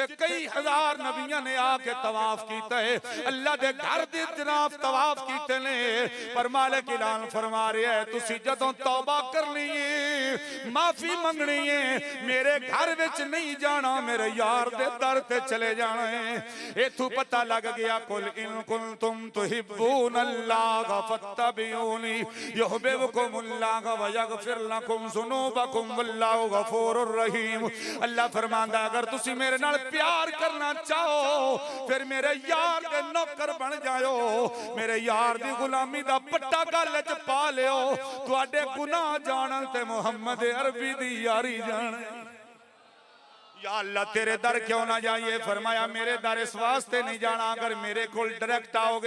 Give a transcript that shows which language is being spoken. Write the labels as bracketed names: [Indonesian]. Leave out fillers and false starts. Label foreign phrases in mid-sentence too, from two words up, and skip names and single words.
[Punjabi] کئی ہزار نبیاں نے آکے طواف کیتا ہے اللہ دے گھر دے جناب طواف کیتے نے پر مالک اعلان فرما رہا ہے تسی جدوں توبہ کرنی ہے معافی منگنی ہے میرے گھر وچ نہیں جانا میرے یار دے در تے چلے جانا ہے اتھوں پتا لگ گیا [Arabic] قل إن كنتم تحبون الله فاتبعوني يحببكم الله ويغفر لكم ذنوبكم والله غفور رحيم [Punjabi] اللہ فرماندا اگر تسی میرے نال پیار کرنا چاہو فیر میرے یار دے نوکر بن جاؤ میرے یار دی غلامی دا پٹا گل چ پا لیو تہاڈے گناہ جانن تے محمد عربی دی یاری جانے یا اللہ تیرے در کیوں نہ جائیے فرمایا میرے در اس واسطے نہیں جانا اگر میرے کول ڈائریکٹ آؤگے